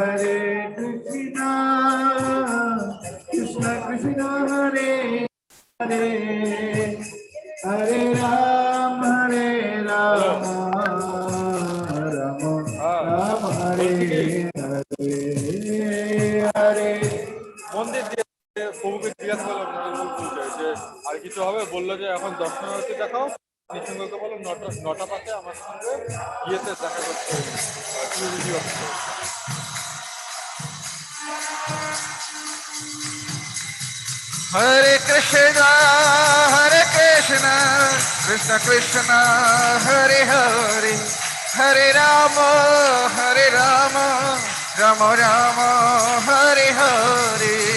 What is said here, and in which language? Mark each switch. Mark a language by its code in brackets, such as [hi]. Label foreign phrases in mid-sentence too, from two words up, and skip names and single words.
[sa] कृष्ण कृष्ण, हरे हरे, हरे राम, राम राम, हरे हरे, हरे. [bn] মন্দির দিয়ে প্রভুকে জিজ্ঞাসা করলাম যে আর কিছু হবে, বললো যে এখন দর্শনার্থী দেখাও। নিঃসঙ্গকে বললাম 9টা পাতে আমার সঙ্গে ইয়েতে দেখা করতে [sa] हरे कृष्ण, कृष्ण कृष्ण, हरे हरे, हरे राम, राम राम, हरे हरे.